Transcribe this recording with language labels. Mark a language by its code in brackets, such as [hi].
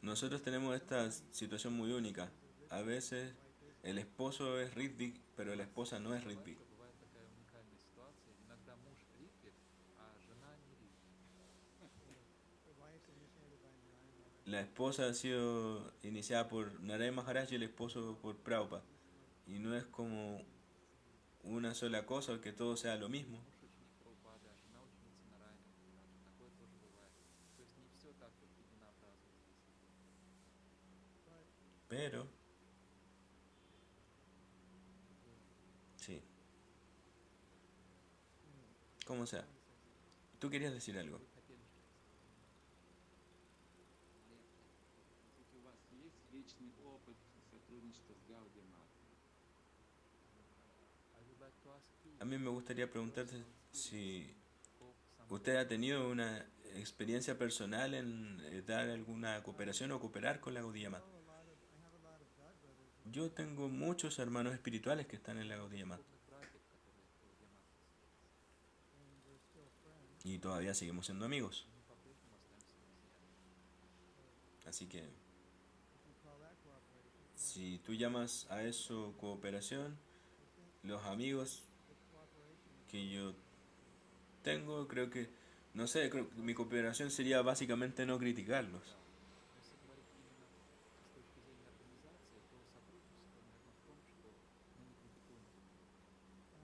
[es] Nosotros tenemos esta situación muy única. A veces el esposo es Ritvik, pero la esposa no es Ritvik. [ru] Бывает такая уникальная ситуация. Иногда муж Ритвик, а жена не Ритвик. [en] The wife's initiated by Narayana Maharaj. [es] La esposa ha sido iniciada por Narayana Maharaj y el esposo por Prabhupada. Y no es como una sola cosa, que todo sea lo mismo. [ru] Муж ученик Прабхупады, а жена ученица Нарайана Махараджа. Такое тоже бывает. То есть не все так вот единообразно здесь. [en] But [es] Pero, sí, [en] anyway, [es] como sea. Tú querías decir algo. [ru] Вы хотели что-то сказать? Ведь у вас есть личный опыт сотрудничества с Гаудиамат? [en] I would like to ask you, [es] A mí me gustaría preguntarte si [en] of some [es] usted ha tenido una experiencia personal en dar alguna cooperación o cooperar con la Gaudiya Math. [en] I have a lot of god brothers [es] Yo tengo muchos hermanos espirituales que están en la Gaudiya Math [ru] духовных братьев, которые в Гаудиамате сейчас. [en] and we're still friends. [es] y todavía seguimos siendo amigos. [ru] И мы по-прежнему остаемся друзьями. [es] Así que [en] If you call that cooperation, [es] si tú llamas a eso cooperación, [en] I think [es] los amigos [en] the cooperation is [es] que yo tengo, creo que, no sé, creo que mi cooperación sería básicamente no criticarlos. [ru] Если говорить именно с точки зрения организации, то сотрудничество, наверное, в том, что мы не критикуем друг друга.